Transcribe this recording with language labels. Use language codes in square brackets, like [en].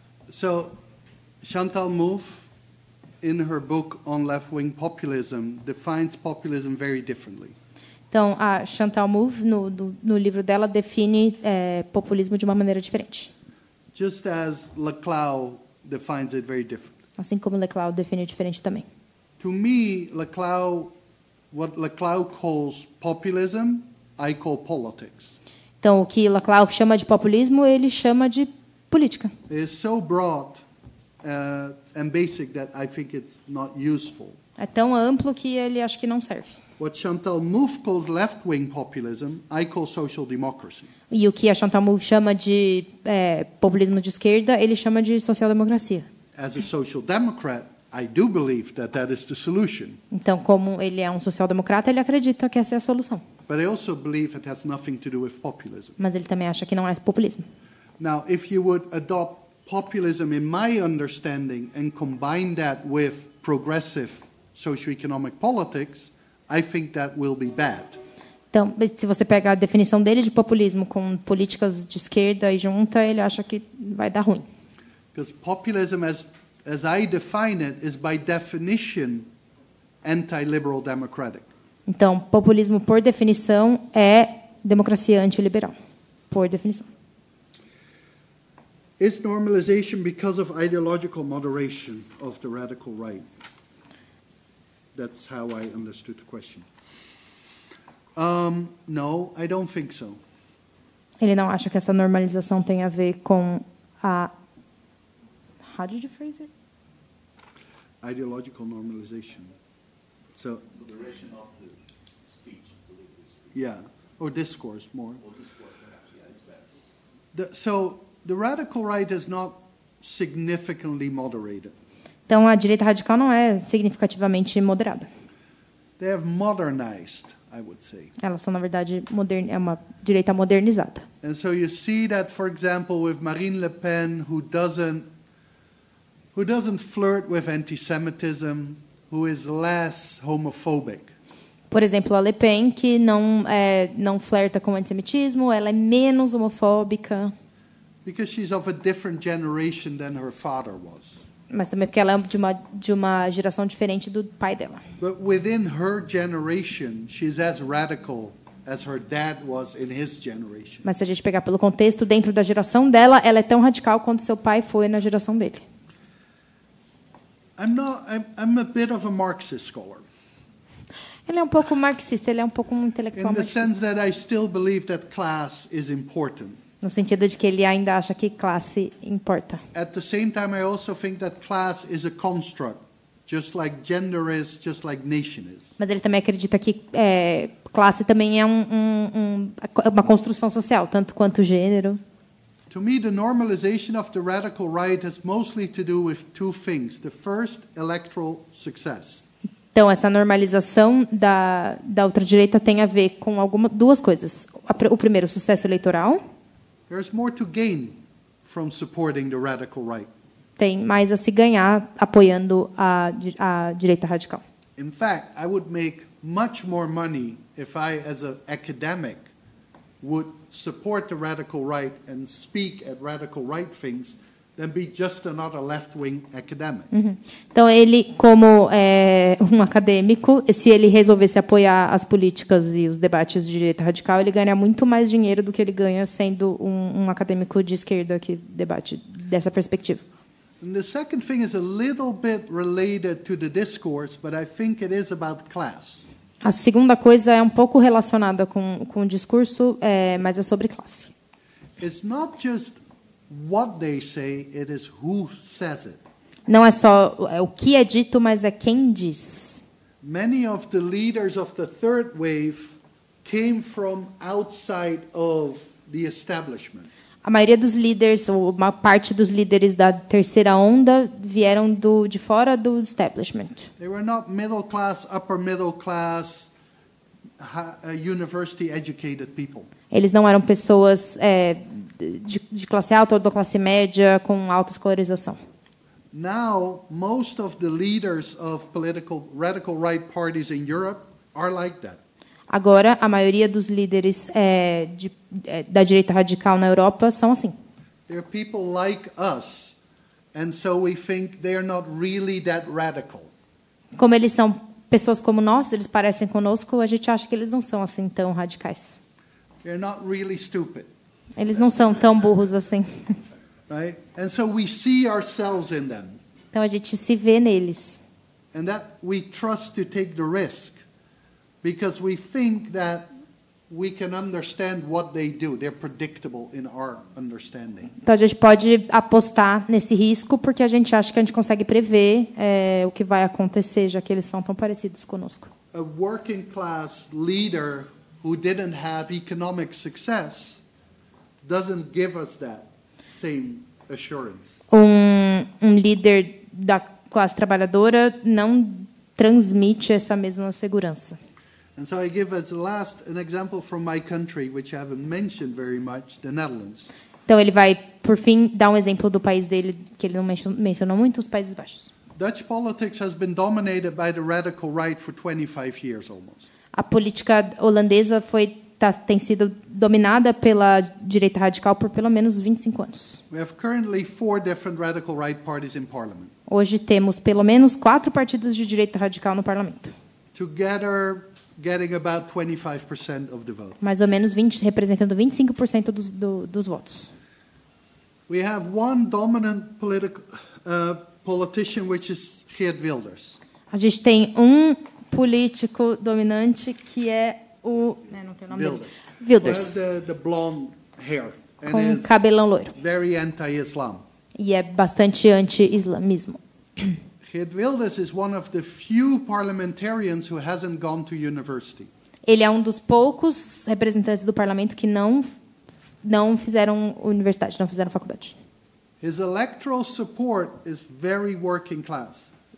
[en] So, Chantal Mouffe, in her book on left-wing populism, defines populism very differently. [pt] Então, a Chantal Mouffe, no livro dela, define populismo de uma maneira diferente. [en] Just as Laclau defines it very different. [pt] Assim como Laclau define diferente também. [en] To me, what Laclau calls populism, I call politics. [pt] Então, o que Laclau chama de populismo, ele chama de política. [en] It's so broad and basic that I think it's not useful. [pt] É tão amplo que ele acha que não serve. [en] What Chantal Mouffe calls left-wing populism, I call social democracy. [pt] E o que a Chantal Mouffe chama de populismo de esquerda, ele chama de social-democracia. [en] As a social democrat, I do believe that is the solution. [pt] Então, como ele é um social-democrata, ele acredita que essa é a solução. [en] But I also believe it has nothing to do with populism. [pt] Mas ele também acha que não é populismo. [en] Now, if you would adopt populism in my understanding and combine that with progressive socioeconomic politics, I think that will be bad. [pt] Então, se você pega a definição dele de populismo com políticas de esquerda e junta, ele acha que vai dar ruim. [en] Because populism, as I define it, is by definition anti-liberal democratic. [pt] Então, populismo, por definição, é democracia antiliberal, por definição. [en] Is normalization because of ideological moderation of the radical right? That's how I understood the question. No, I don't think so. [pt] Ele não acha que essa normalização tem a ver com a... [en] How did you phrase it? Ideological normalization. So, The duration of the speech. yeah, or discourse more. Or discourse, perhaps, yeah, it's better. So the radical right is not significantly moderated. [pt] Então, a direita radical não é significativamente moderada. [en] They have modernized, I would say. [pt] Elas são, na verdade, é uma direita modernizada. [en] And so you see that, for example, with Marine Le Pen, who doesn't flirt with anti-Semitism, who is less homophobic. [pt] Por exemplo, a Le Pen, que não flerta com o antissemitismo, ela é menos homofóbica. [en] Because she's of a different generation than her father was. [pt] Mas também porque ela é de uma geração diferente do pai dela. [en] But within her generation, she's as radical as her dad was in his generation. [pt] Mas se a gente pegar pelo contexto, dentro da geração dela, ela é tão radical quanto seu pai foi na geração dele. [en] I'm a bit of a Marxist scholar. [pt] Ele é um pouco marxista, ele é um pouco um intelectual [en] In the [pt] marxista. [en] sense that I still believe that class is important. [pt] No sentido de que ele ainda acha que classe importa. [en] At the same time, I also think that class is a construct, just like gender is, just like nation is. [pt] Mas ele também acredita que classe também é uma construção social, tanto quanto gênero. [en] To me, the normalization of the radical right has mostly to do with two things. The first, electoral success. [pt] Então, essa normalização da ultradireita tem a ver com duas coisas. O primeiro, o sucesso eleitoral. [en] There's more to gain from supporting the radical right. [pt] Tem mais a se ganhar apoiando a direita radical. [en] In fact, I would make much more money if I, as an academic, would support the radical right and speak at radical right things than be just another left-wing academic. [pt] Então, ele, como um acadêmico, se ele resolvesse apoiar as políticas e os debates de direita radical, ele ganha muito mais dinheiro do que ele ganha sendo um acadêmico de esquerda que debate dessa perspectiva. [en] And the second thing is a little bit related to the discourse, but I think it is about class. [pt] A segunda coisa é um pouco relacionada com o discurso, mas é sobre classe. [en] It's not just what they say, it is who says it. [pt] Não é só o que é dito, mas é quem diz. [en] Many of the leaders of the third wave came from outside of the establishment. [pt] A maioria dos líderes, ou uma parte dos líderes da terceira onda, vieram de fora do establishment. [en] They were not middle class, upper middle class, university educated people. [pt] Eles não eram pessoas de classe alta ou da classe média com alta escolarização. [en] Now, most of the leaders of radical right parties in Europe are like that. [pt] Agora, a maioria dos líderes da direita radical na Europa são assim. [en] They're people like us, and so we think they're not really that radical. [pt] Como eles são pessoas como nós, eles parecem conosco, a gente acha que eles não são assim tão radicais. [en] They're not really stupid. [pt] Eles não são tão burros assim. [en] Right? And so we see ourselves in them. [pt] Então a gente se vê neles. [en] And that we trust to take the risk because we think that we can understand what they do. They're predictable in our understanding. [pt] Então a gente pode apostar nesse risco porque a gente acha que a gente consegue prever o que vai acontecer, já que eles são tão parecidos conosco. [en] A working class leader who didn't have economic success doesn't give us that same assurance. [pt] Um líder da classe trabalhadora não transmite essa mesma segurança. [en] And so I give as last an example from my country, which I haven't mentioned very much, the Netherlands. [pt] Então ele vai, por fim, dar um exemplo do país dele que ele não mencionou muito, os Países Baixos. [en] Dutch politics has been dominated by the radical right for 25 years almost. [pt] A política holandesa tem sido dominada pela direita radical por pelo menos 25 anos. [en] We have currently 4 different radical right parties in parliament. [pt] Hoje temos pelo menos 4 partidos de direita radical no parlamento. [en] Together, getting about 25% of the vote. [pt] Mais ou menos representando 25% dos votos. [en] We have one dominant politician, which is Geert Wilders. [pt] A gente tem um político dominante que é o... não tem o nome dele. Wilders. [en] The blonde hair. [pt] Com cabelão loiro. [en] Very anti-Islam. [pt] E é bastante anti-islamismo. [en] Geert Wilders is one of the few parliamentarians who hasn't gone to university. [pt] Ele é um dos poucos representantes do parlamento que não fizeram universidade, não fizeram faculdade. [en] His electoral support is very working class.